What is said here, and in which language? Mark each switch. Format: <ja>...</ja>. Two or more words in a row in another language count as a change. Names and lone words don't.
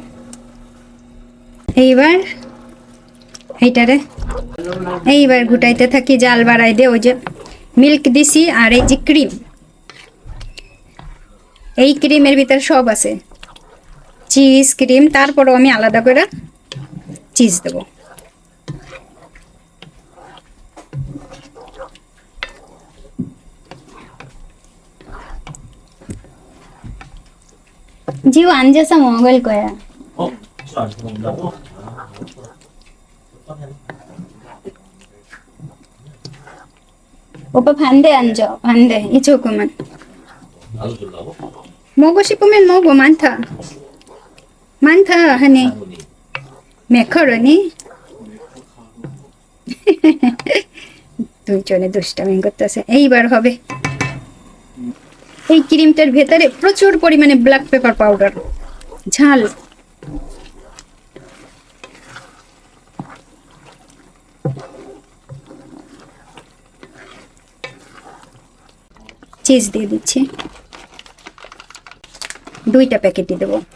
<bn>এইবার এইবার ঘুটাইতে থাকি, জাল বাড়াই দে। ওই যে মিল্ক দিছি আর এই যে ক্রিম, এই ক্রিমের ভিতর সব আছে,</bn> <en>cheese cream.</en> <bn>তারপরও আমি আলাদা করে চিজ দেবো। जीव</bn> <ko>앉아서 먹을 거야. 안 먹는다고? 오빠 반대 앉아. 반대. 이쪽으로만. 나도 주려고? 먹고 싶으면 먹어. 많다 하니. 매커러니?</ko> <bn>দুইজনে দুষ্টামি করতেছে। এইবার হবে। এই ক্রিমটার ভেতরে প্রচুর পরিমাণে</bn> <en>black pepper powder,</en> <bn>ঝাল। চিজ দিয়ে দিচ্ছি, 2টা প্যাকেটই দেবো।</bn>